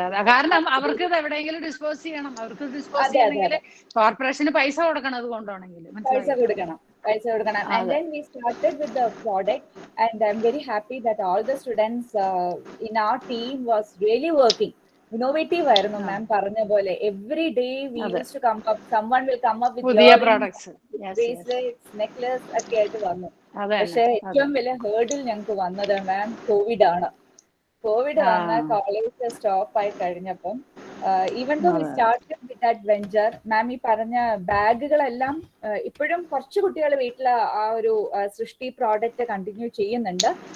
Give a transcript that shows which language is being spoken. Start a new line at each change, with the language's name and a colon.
Malayalam: കാരണം അവർക്ക് എവിടെയെങ്കിലും ഡിസ്പോസ് ചെയ്യണം. അവർക്ക് ഡിസ്പോസ് ചെയ്യണമെങ്കിൽ കോർപ്പറേഷന് പൈസ കൊടുക്കണം. അത് കൊണ്ടുപോകണമെങ്കിൽ പൈസ കൊടുക്കണം.
English: And then we started with the product, and I'm very happy that all the students in our team was really working.
Malayalam: Innovative ആയിരുന്നു മാം പറഞ്ഞ പോലെ.
English: Every day we used to come up, someone will come up with
Malayalam: പുതിയ products, bracelets, necklace ഒക്കെ ആയിട്ട് വന്നു. പക്ഷെ ഏറ്റവും വലിയ ഹേർഡിൽ ഞങ്ങൾക്ക് വന്നത് മാം കോവിഡ് ആണ്. കോവിഡ് വന്ന കോളേജ് സ്റ്റോപ്പ് ആയി കഴിഞ്ഞപ്പം
English: even though we started with that venture,
Malayalam: മാം ഈ പറഞ്ഞ ബാഗുകളെല്ലാം ഇപ്പോഴും കുറച്ച് കുട്ടികൾ വീട്ടിൽ ആ ഒരു സൃഷ്ടി പ്രോഡക്റ്റ് കണ്ടിന്യൂ ചെയ്യുന്നുണ്ട്.